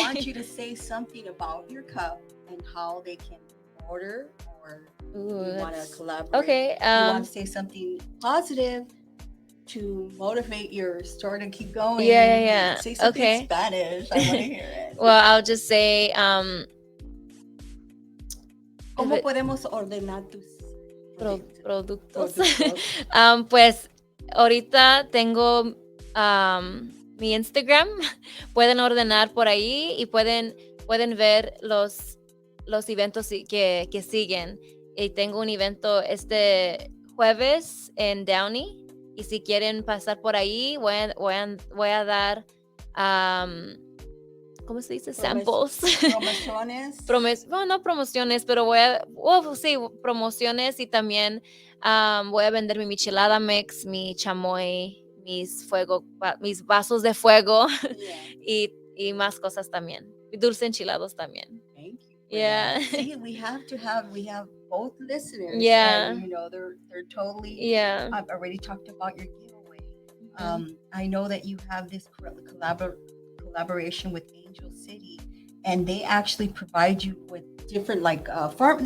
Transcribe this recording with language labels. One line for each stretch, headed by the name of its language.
English: I want you to say something about your cup and how they can order, or you want to collaborate. Okay. You want to say something positive to motivate your store to keep going. Yeah. Say something in Spanish. I want to hear it. Well, I'll just say
Spanish: ¿Cómo podemos ordenar tus productos? Pues ahorita tengo mi Instagram. Pueden ordenar por ahí y pueden ver los eventos que siguen. Y tengo un evento este jueves en Downey. Y si quieren pasar por ahí, voy a dar ¿cómo se dice?
English: Samples.
Spanish: Promociones. No promociones, pero sí, promociones, y también voy a vender mi michelada mix, mi chamoy, mis vasos de fuego y más cosas también. Y dulce enchilados también.
English: Thank you. Yeah. See, we have both listeners. Yeah. And, they're totally. Yeah. I've already talked about your giveaway. I know that you have this collaboration with Angel City, and they actually provide you with different farm.